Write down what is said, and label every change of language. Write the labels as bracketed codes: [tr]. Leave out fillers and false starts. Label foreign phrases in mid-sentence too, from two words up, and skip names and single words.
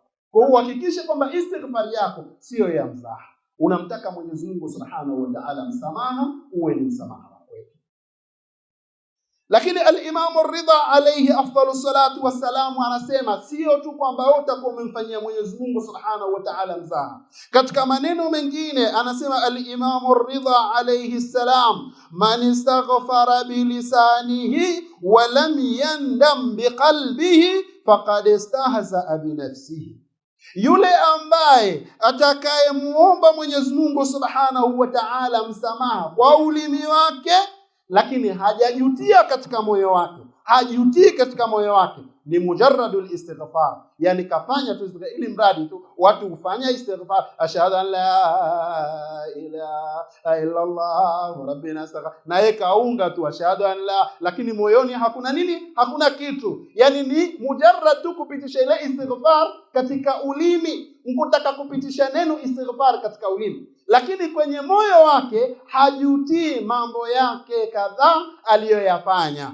[sw] Kwa hiyo uhakikishe kwamba istighfar yako sio ya mzaha, unamtaka Mwenyezi Mungu [ar] سبحانه وتعالى [sw] msamaha, uwe ni msamaha wako. Lakini al-Imam ar-Ridha [ar] عليه أفضل الصلاة والسلام [sw] anasema sio tu kwamba wewe utakuwa umemfanyia Mwenyezi Mungu [ar] سبحانه وتعالى [sw] mzaha. Katika maneno mengine anasema [ar] الإمام الرضا عليه السلام, من استغفر بلسانه ولم يندم بقلبه فقد استهزأ بنفسه, [sw] yule ambaye atakayemuomba Mwenyezi Mungu [ar] سبحانه وتعالى [sw] msamaha kwa ulimi wake lakini hajajutia katika moyo wake, hajutii katika moyo wake, ni [ar] مجرد الاستغفار, [sw] yani kafanya tu ili mradi tu watu kufanya istighfar, [ar] أشهد أن لا إله إلا الله ربنا أستغفر, [sw] na yeye kaunga tu [ar] أشهد أن لا, [sw] lakini moyoni hakuna nini? Hakuna kitu. Yani ni mujarrad tu kupitisha ile istighfar katika ulimi, mkutaka kupitisha neno istighfar katika ulimi, lakini kwenye moyo wake hajutii mambo yake kadhaa aliyoyafanya.